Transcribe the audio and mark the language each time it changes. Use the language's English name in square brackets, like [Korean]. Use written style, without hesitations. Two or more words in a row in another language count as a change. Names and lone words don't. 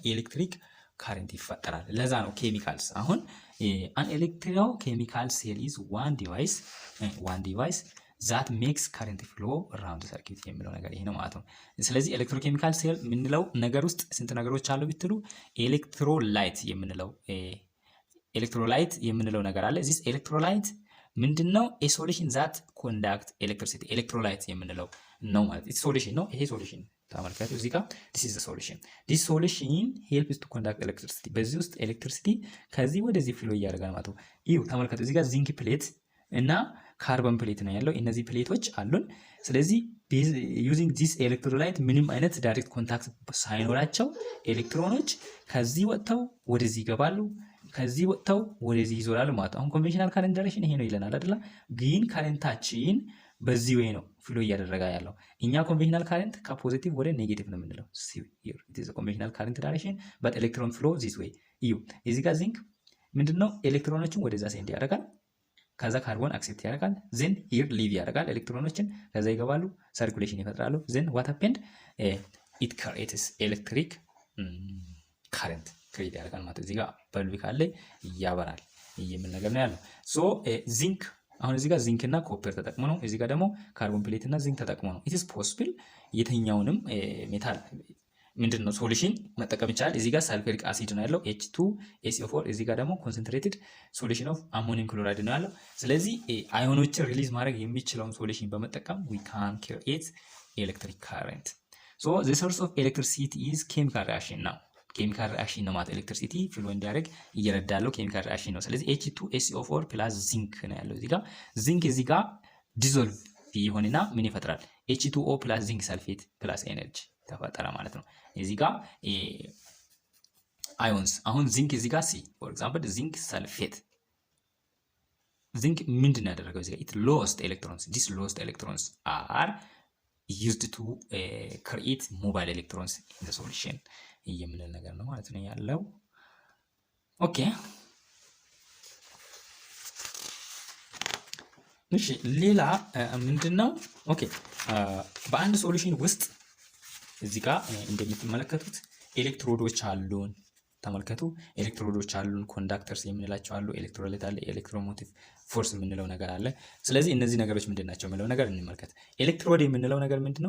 [Amharic] ኤሌክትሪክ ካረንት ይፈጠራል። ለዛ ነው ኬሚካልስ አሁን [English] an electro chemical cell is one device that makes current flow around circuit [Amharic] የሚለው ነገር ይሄ ነው ማለት ነው። ስለዚህ ኤሌክትሮኬሚካል ሴል የምንለው ነገር ውስጥ ስንት ነገሮች አሉ ብትሉ ኤሌክትሮላይት የምንለው ነገር አለ። [English] this electrolyte [Amharic] ምንድነው? [English] a solution that conduct electricity [Amharic] ኤሌክትሮላይት የምንለው ነው ማለት ነው። ሶሉሽን ነው ይሄ ሶሉሽን ተመልከቱ እዚህ ጋር [English] this is the solution this solution helps to conduct electricity [Amharic] በዚህ ውስጥ ኤሌክትሪሲቲ ከዚህ ወደዚህ ፍሎ እያደረጋል ማለት ነው። ይሁ ተመልከቱ እዚህ ጋር [English] zinc plate [Amharic] እና [English] carbon plate [Amharic] ነው ያለው። እነዚህ ፕሌቶች አሉን። ስለዚህ [English] using this electrolyte [Amharic] ምንም አይነት [English] direct contact [Amharic] ሳይኖራቸው ኤሌክትሮኖች ከዚህ ወጥተው ወደዚህ ይገባሉ፣ ከዚህ ወጥተው ወደዚህ ይዞራሉ ማለት ነው። አሁን [English] conventional current direction [Amharic] ይሄ ነው ይለናል አይደል? ግን ካረንታችን በዚህ ወይ ነው ፍሎ እያደረጋ ያለው። እኛ [English] conventional current [Amharic] ከፖዚቲቭ ወደ ኔጌቲቭ ነው የምንለው። [English] here it is a conventional current direction but electron flow this way። [Amharic] እዩ እዚህ ጋር ዚንክ ምንድነው? ኤሌክትሮኖችን ወደዛ ሴንድ ያደርጋል፣ ከዛ ካርቦን አክሴፕት ያደርጋል፣ [English] then here leave [Amharic] ያደርጋል ኤሌክትሮኖችን፣ ከዛ ይገባሉ፣ ሰርኩሌሽን ይፈጥራሉ። ዜን [English] what happened it creates electric [Amharic] current ክሬት ያደርጋል ማለት እዚህ ጋር በልብ ካለ ያበራል የሚል ነገር ነው ያለው። ሶ ዚንክ አሁን እዚህ ጋር ዚንክ እና ኮፐር ተጠቅሞ ነው፣ እዚህ ጋር ደግሞ ካርቦን ፕሌት እና ዚንክ ተጠቅሞ ነው። [English] it is possible [Amharic] የትኛውንም ሜታል ምንድነው ሶሉሽን መጠቀም ይቻላል። እዚህ ጋር [English] sulfuric acid [Amharic] ነው ያለው H2SO4፣ እዚህ ጋር ደግሞ [English] concentrated solution of ammonium chloride [Amharic] ነው ያለው። ስለዚህ አዮኖችን ሪሊዝ ማድረግ የሚችለውን ሶሉሽን በመጠቀም [English] we can create electric current. So the source of electricity is chemical reaction [Amharic] ነው። [English] chemical reaction [Amharic] ነው ማለት ኤሌክትሪሲቲ ፍሎ እንዲያደርግ እየረዳለው [English] chemical reaction [Amharic] ነው። ስለዚህ H2SO4 ፕላስ ዚንክ ነው ያለው እዚህ ጋር። ዚንክ እዚህ ጋር ዲዞልቭ ይሆንና ምን ይፈጥራል? H2O ፕላስ [English] zinc sulfate [Amharic] ፕላስ ኤነርጂ ተፈጠረ ማለት ነው። እዚህ ጋር አዮንስ አሁን ዚንክ እዚህ ጋር [English] for example zinc sulfate [Amharic] ዚንክ ምንድን ያደረገው እዚህ ጋር [English] it lost electrons. These lost electrons are used to create mobile electrons in the solution [Amharic] የምንል ነገር ነው ማለት ነው ያለው። ኦኬ እሺ ሌላ ምንድነው? ኦኬ በአንድ ሶሉሽን ውስጥ እዚህ ጋር እንደምትመለከቱት ኤሌክትሮዶች አሉን። ተመልከቱ ኤሌክትሮዶች አሉን፣ ኮንዳክተርስ የምንላቸው አሉ፣ ኤሌክትሮላይት አለ፣ [English] electromotive force [Amharic] የምንለው ነገር አለ። ስለዚህ እነዚህ ነገሮች ምንድናቸው የምንለው ነገር እንመልከት። ኤሌክትሮድ የምንለው ነገር ምንድነው?